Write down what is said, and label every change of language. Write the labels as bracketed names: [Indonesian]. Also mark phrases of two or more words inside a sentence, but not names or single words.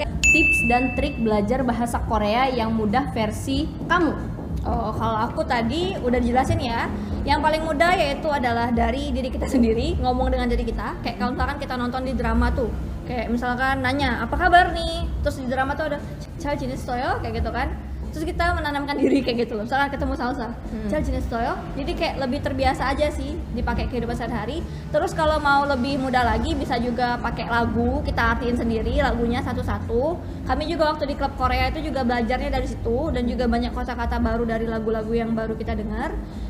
[Indonesian] Tips dan trik belajar bahasa Korea yang mudah versi kamu. Oh, kalau aku tadi udah dijelasin ya. Yang paling mudah yaitu adalah dari diri kita sendiri, ngomong dengan diri kita. Kayak kalau misalkan kita nonton di drama tuh, kayak misalkan nanya, apa kabar nih? Terus di drama tuh ada [Korean] 잘 지냈어요? [Indonesian] Kayak gitu kan. Terus kita menanamkan diri kayak gitu loh. Misalkan ketemu salsa, [Korean] 잘 지냈어요? [Indonesian] Jadi kayak lebih terbiasa aja sih dipakai kehidupan sehari-hari. Terus kalau mau lebih mudah lagi bisa juga pakai lagu, kita artiin sendiri lagunya satu-satu. Kami juga waktu di klub Korea itu juga belajarnya dari situ, dan juga banyak kosakata baru dari lagu-lagu yang baru kita dengar.